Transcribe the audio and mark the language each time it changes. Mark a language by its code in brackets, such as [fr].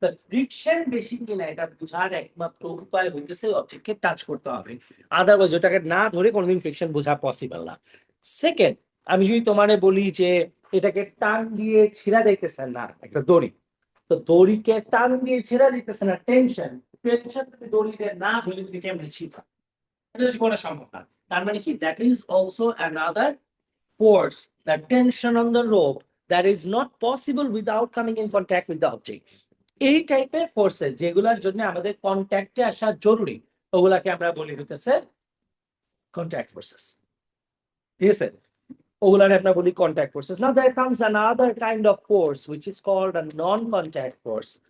[bn] Friction বেশি কিনা এটা বোঝার একমাত্র উপায় হইতেছে অবজেক্টকে টাচ করতে হবে, আদারওয়াইজ ওটাকে না ধরে কোনোদিন ফ্রিকশন বোঝা পসিবল না। সেকেন্ড, আমি যদি তোমারে বলি যে এটাকে টান দিয়ে ছিঁড়া যাইতেছে না একটা দড়ি, তো দড়িকে টান দিয়ে ছিঁড়া যাইতেছে না, টেনশন, টেনশন তুমি দড়িতে না ধরে তুমি কেমনে ছিঁড়া, এটা জীবনে সম্ভব না। তার মানে কি, [en] That is also another force, the tension on the rope, that is not possible without coming in contact with the object. [bn] এই টাইপের ফোর্সেস যেগুলোর জন্য আমাদের কন্ট্যাক্টে আসা জরুরি, ওগুলাকে আমরা বলি হইতেছে কন্ট্যাক্ট ফোর্সেস। ঠিক আছে, ওগুলাকে আমরা বলি contact forces. [en] Now there comes another kind of force which is called a non contact force.